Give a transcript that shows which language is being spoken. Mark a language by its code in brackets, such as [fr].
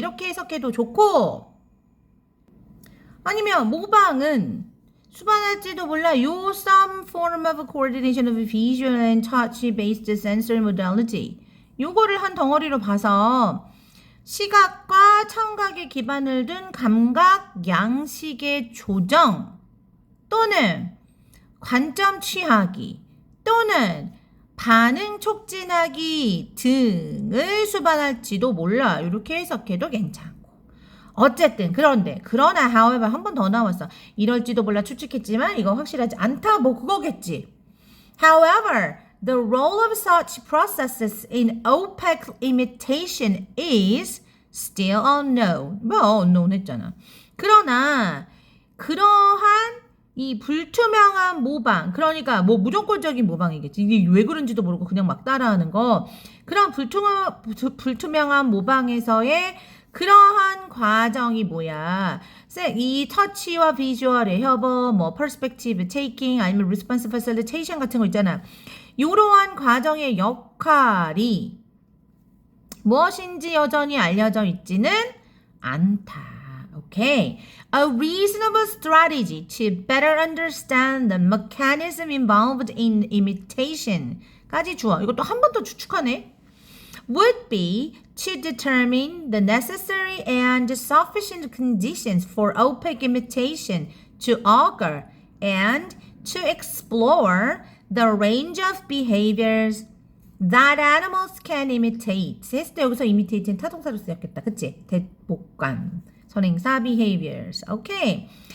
[ko] 이렇게 해석해도 좋고 아니면 모방은 수반할지도 몰라. [en] some form of coordination of visual and touch-based sensory modality. [ko] 요거를 한 덩어리로 봐서 시각과 청각에 기반을 둔 감각, 양식의 조정 또는 관점 취하기 또는 반응 촉진하기 등을 수반할지도 몰라. 이렇게 해석해도 괜찮고. 어쨌든 그러나 however 한 번 더 나왔어. 이럴지도 몰라 추측했지만 이거 확실하지 않다. 뭐 그거겠지. [en] However, the role of such processes in opaque imitation is still unknown. [ko] 뭐 unknown 했잖아. 그러나 그러한 이 불투명한 모방, 그러니까 뭐 무조건적인 모방이겠지. 이게 왜 그런지도 모르고 그냥 막 따라하는 거. 그런 불투명한 모방에서의 그러한 과정이 뭐야? 이 터치와 비주얼의 협업, 뭐 퍼스펙티브 테이킹 아니면 리스폰스 패실리테이션 같은 거 있잖아. 이러한 과정의 역할이 무엇인지 여전히 알려져 있지는 않다. 오케이. [en] A reasonable strategy to better understand the mechanism involved in imitation [ko] 까지 주어. 이것도 한 번 더 추측하네. [en] would be to determine the necessary and sufficient conditions for opaque imitation to occur and to explore the range of behaviors that animals can imitate. [ko] 했을 때 여기서 imitate는 타동사로 쓰였겠다. 그치? 대복관, 선행사, behaviors. 오케이.